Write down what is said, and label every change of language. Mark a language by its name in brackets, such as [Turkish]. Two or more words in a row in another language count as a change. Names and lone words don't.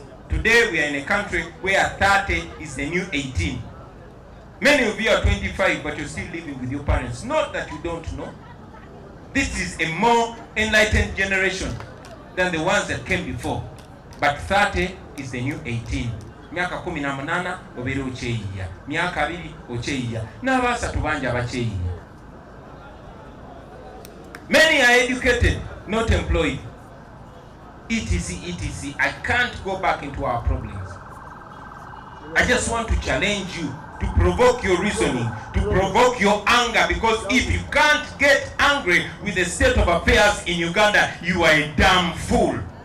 [English] Today we are in a country where 30 is the new 18. Many of you are 25, but you're still living with your parents. Not that you don't know. This is a more enlightened generation than the ones that came before. But 30 is the new 18. [Nyankole] Miaka 18 obere ocheyiya. Miaka 2 ocheyiya. N'abasatu banja bacheyiya. [English] Many are educated, not employed. etc. I can't go back into our problems. I just want to challenge you, to provoke your reasoning, to provoke your anger, because if you can't get angry with the state of affairs in Uganda, you are a damn fool.